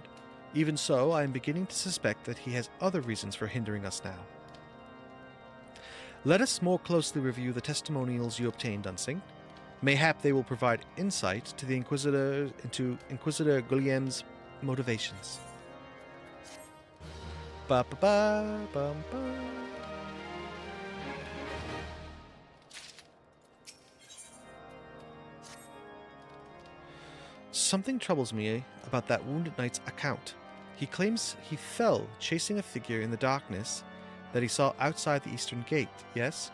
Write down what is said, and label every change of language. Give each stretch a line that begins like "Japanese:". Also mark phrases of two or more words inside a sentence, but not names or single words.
English: Even so, I am beginning to suspect that he has other reasons for hindering us now. Let us more closely review the testimonials you obtained, Unsink. Mayhap they will provide insight to the into Inquisitor Guillem's motivations. Ba ba ba bum ba. Something troubles me about that wounded knight's account. He claims he fell chasing a figure in the darkness that he saw outside the eastern gate, yes?